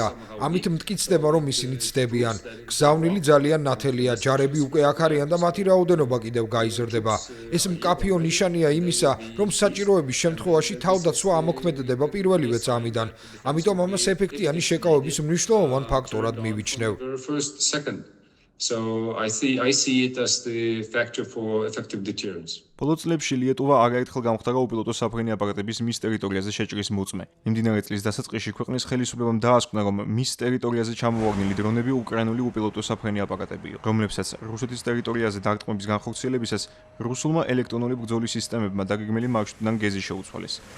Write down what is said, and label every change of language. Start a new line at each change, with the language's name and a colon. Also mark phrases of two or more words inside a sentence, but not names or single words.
Georgian: ამით მტკიცდება, რომ ისინი ცდებიან. გზავნილი ძალიან ნათელია, ჯარები უკვე აქ არიან და მათი რაოდენობა კიდევ გაიზრდება. ეს მკაფიო ნიშანია იმისა, რომ საჭიროების შემთხვევაში თავდაცვა ამოქმედდება პირველივე წამიდან. ამიტომ ამას ეფექტიანი შეკავების მნიშვნელოვან ფაქტორად მივიჩნევ.
English: So I see it as the factor for effective deterrence.
Georgian: ბოლო წლებში ლიეტუვა არაერთხელ გამხდარა უპილოტო საფრენი აპარატების მის ტერიტორიაზე შეჭრის მოწმე. მიმდინარე წლის დასაწყისში ქვეყნის ხელისუფლებამ დაასკვნა, რომ მის ტერიტორიაზე ჩამოვარდნილი დრონები უკრაინული უპილოტო საფრენი აპარატები, რომლებსაც რუსეთის ტერიტორიაზე დარტყმების განხორციელებისას რუსულმა ელექტრონული ბრძოლის სისტემებმა დაგეგმილი მარშრუტიდან გეზი შეუცვალეს.